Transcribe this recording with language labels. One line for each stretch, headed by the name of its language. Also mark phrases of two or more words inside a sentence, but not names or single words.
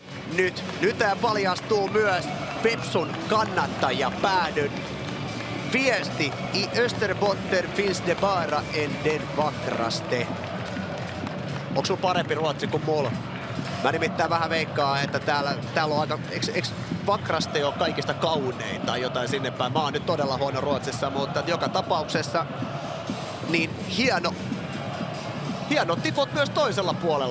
Finnish: Nyt paljastuu myös Vepsun kannattajapäädyn viesti.
Swedish: I Österbotten finns det bara en den vackraste.
Finnish: Onko sulla parempi ruotsi kuin mulla? Mä nimittäin vähän veikkaan, että täällä on aika... Eiks vackraste ole kaikista kaunein tai jotain sinne päin? Mä oon nyt todella huono ruotsissa, mutta joka tapauksessa niin hienot tifot myös toisella puolella.